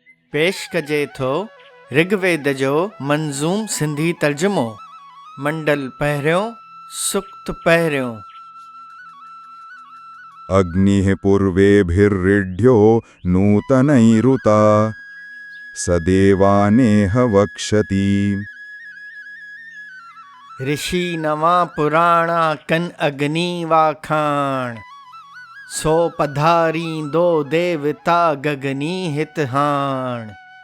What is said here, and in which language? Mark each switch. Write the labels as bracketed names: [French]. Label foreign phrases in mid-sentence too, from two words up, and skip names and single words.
[Sindhi] पेश कजे थो ऋग्वेद जो मंज़ूम सिंधी तर्जुमो। मंडल पहिरियों सुक्त पहिरियों। [Sanskrit] अग्निः पूर्वेभिर्ऋढ्यो नूतनैरुता सदेवानेह वक्षति। [Sindhi] ऋषि नवा पुराणा कन अग्नि वाखाण, सो पधारींदो देवता गगनी हित हाण।